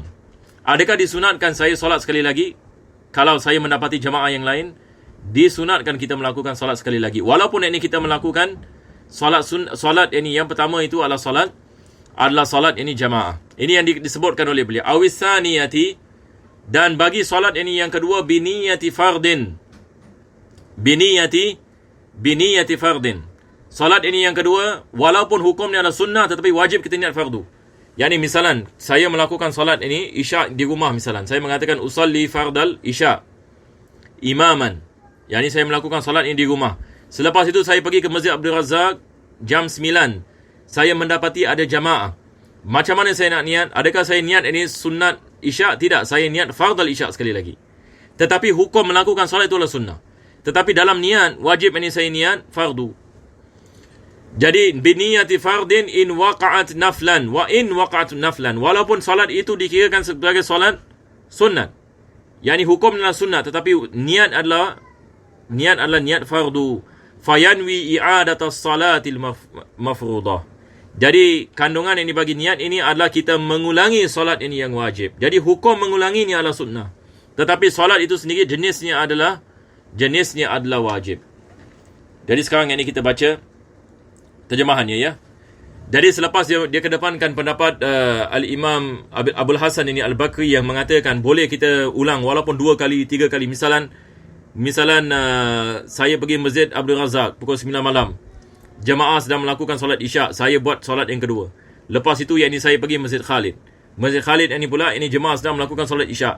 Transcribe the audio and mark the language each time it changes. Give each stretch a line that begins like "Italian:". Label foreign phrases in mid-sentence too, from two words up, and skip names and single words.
Malay: Adakah disunatkan saya solat sekali lagi kalau saya mendapati jamaah yang lain? Disunatkan kita melakukan solat sekali lagi, walaupun yakni kita melakukan solat yakni yang pertama itu adalah solat yakni jamaah. Ini yang disebutkan oleh beliau. Awisaniyati, dan bagi solat yakni yang kedua
Arabic: بنية فرض. بنية فرض.
Malay: Solat ini yang kedua, walaupun hukumnya adalah sunnah, tetapi wajib kita niat fardu. Yani misalan, saya melakukan solat ini isya di rumah misalan. Saya mengatakan
Arabic: أصلي فرض العشاء إماما.
Malay: Yani saya melakukan solat ini di rumah. Selepas itu saya pergi ke Masjid Abdul Razak jam 9. Saya mendapati ada jamaah. Macam mana saya nak niat? Adakah saya niat ini sunat isya? Tidak, saya niat
Arabic: فرض العشاء
Malay: sekali lagi. Tetapi hukum melakukan solat itu adalah sunnah. Tetapi dalam niat, wajib ini saya niat fardu. Jadi,
Arabic: بنية فرض إن وقعت نفلا. وإن وقعت نفلا.
Malay: Walaupun solat itu dikirakan sebagai solat sunat. Yani hukum adalah sunat. Tetapi niat adalah niat fardu.
Arabic: فينوي إعادة الصلاة المفروضة.
Malay: Jadi, kandungan yang dibagi niat ini adalah kita mengulangi solat ini yang wajib. Jadi, hukum mengulangi ini adalah sunnah. Tetapi solat itu sendiri jenisnya adalah wajib. Jadi sekarang ini kita baca terjemahannya ya. Jadi selepas dia kedepankan pendapat Al-Imam Abul Hasan ini Al-Bakri yang mengatakan boleh kita ulang walaupun 2 kali, 3 kali. Misalan saya pergi Masjid Abdul Razak pukul 9 malam. Jamaah sedang melakukan solat isyak, saya buat solat yang kedua. Lepas itu yakni saya pergi Masjid Khalid. Masjid Khalid ini pula ini jemaah sedang melakukan solat isyak.